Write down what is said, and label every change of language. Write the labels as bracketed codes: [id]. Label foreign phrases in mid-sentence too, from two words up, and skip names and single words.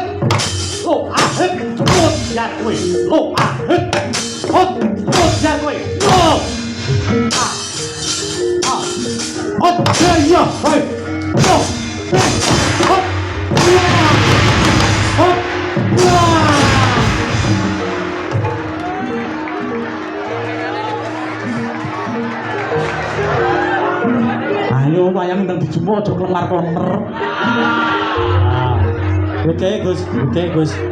[jv] Oh! Ahit! Hot! Yan kowe! Oh! Ahit! Hot! Hot! Yan kowe! Oh! Ah! Ah! Hot! Ya! Hoi! Oh! Hot! Hot! Ayo wayang ndang dijumuk aja klemar-klemer. Oke, Gus. Oke, Gus.